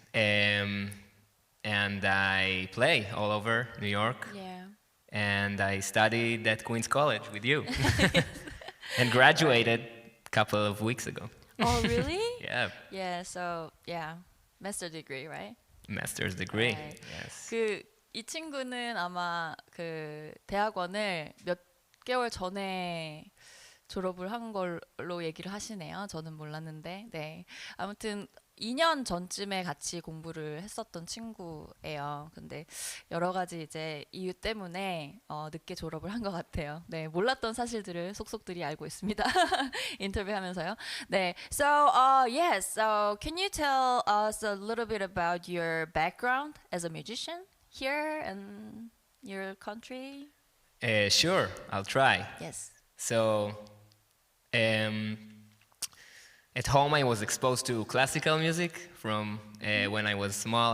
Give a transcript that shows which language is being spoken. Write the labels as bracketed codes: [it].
[en] And I play all over New York. Yeah. And I studied at Queens College with you. And graduated a couple of weeks ago. Oh, really? Yeah. Yeah, so master degree, right? Master's degree. Right. Yes. [ko] 이 친구는 아마 그 대학원을 몇 개월 전에 졸업을 한 걸로 얘기를 하시네요. 저는 몰랐는데. 네. 아무튼 2년 전쯤에 같이 공부를 했었던 친구예요. 근데 여러 가지 이제 이유 때문에 늦게 졸업을 한 것 같아요. 네, 몰랐던 사실들을 속속들이 알고 있습니다. 인터뷰하면서요. [en] 네, so yes, so can you tell us a little bit about your background as a musician here in your country? Sure, I'll try. Yes. So, at home I was exposed to classical music from when I was small.